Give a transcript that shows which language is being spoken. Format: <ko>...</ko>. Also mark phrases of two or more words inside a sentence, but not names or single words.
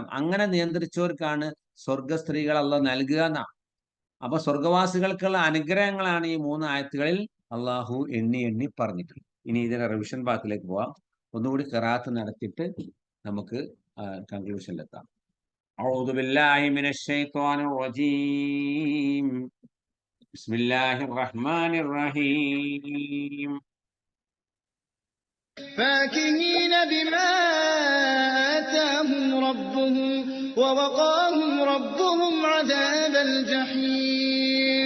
<ml>അങ്ങനെ നിയന്ത്രിച്ചവർക്കാണ് സ്വർഗ സ്ത്രീകൾ അള്ളാഹ് നൽകുക എന്നാണ്. അപ്പൊ സ്വർഗവാസികൾക്കുള്ള അനുഗ്രഹങ്ങളാണ് ഈ 3 ആയത്തുകളിൽ അള്ളാഹു എണ്ണി എണ്ണി പറഞ്ഞിട്ടുള്ളത്. ഇനി ഇതിന്റെ റിവിഷൻ ഭാഗത്തിലേക്ക് പോവാം. ഒന്നുകൂടി ഖിറാഅത്ത് നടത്തിയിട്ട് നമുക്ക് കൺക്ലൂഷനിലെത്താം.</ml> <ar>أعوذ بالله من الشيطان الرجيم. بسم الله الرحمن الرحيم. فاكهين بما آتاهم ربهم ووقاهم ربهم عذاب الجحيم.</ar>